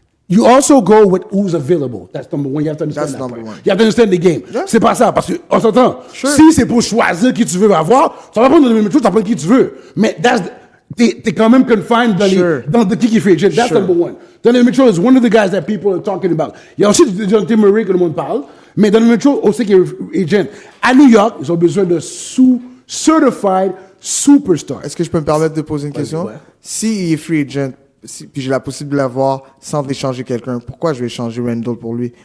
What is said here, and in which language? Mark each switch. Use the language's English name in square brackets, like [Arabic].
[English] You also go with who's available. That's number one. You have to understand That's that number part. one. You have to understand the game. Yeah. [French] C'est pas ça, parce que, on s'entend. [English] Sure. [French] Si c'est pour choisir qui tu veux avoir, tu vas pas prendre Mitchell, tu vas prendre qui tu veux. Mais t'es quand même confined dans le qui est free agent. [English] That's number one. Donovan Mitchell is one of the guys that people are talking about. [French] Il y a aussi Jonathan Murray que le monde parle, mais Donovan Mitchell aussi qui est agent. À New York, ils ont besoin de certified superstar. Est-ce que je peux me permettre de poser une question? ouais. S'il est free agent, puis j'ai la possibilité de l'avoir sans échanger quelqu'un, pourquoi je vais échanger Randall pour lui?